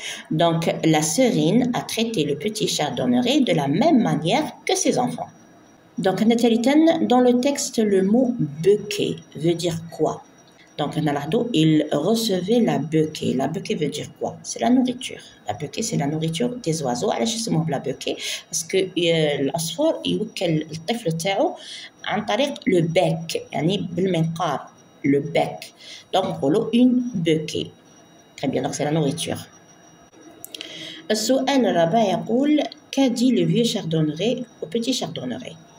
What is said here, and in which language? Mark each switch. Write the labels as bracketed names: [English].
[French] Donc, la serine a traité le petit chardonneret de la même manière que ses enfants. Donc, dans le texte, le mot « béquille » veut dire quoi? Donc, il recevait la bequée. La bequée veut dire quoi? C'est la nourriture. La bequée, c'est la nourriture des oiseaux. [Arabic] علاش يسموه [French] la bequée? Parce que [Arabic] العصفور يوكل الطفل تاعو عن طريق le bec يعني بالمنقار le bec. [French] Donc, [Arabic] نقولوا [French] une bequée. Très bien, donc c'est la nourriture. [Arabic] السؤال الرابع يقول [French] qu'a dit le vieux chardonneret au petit chardonneret?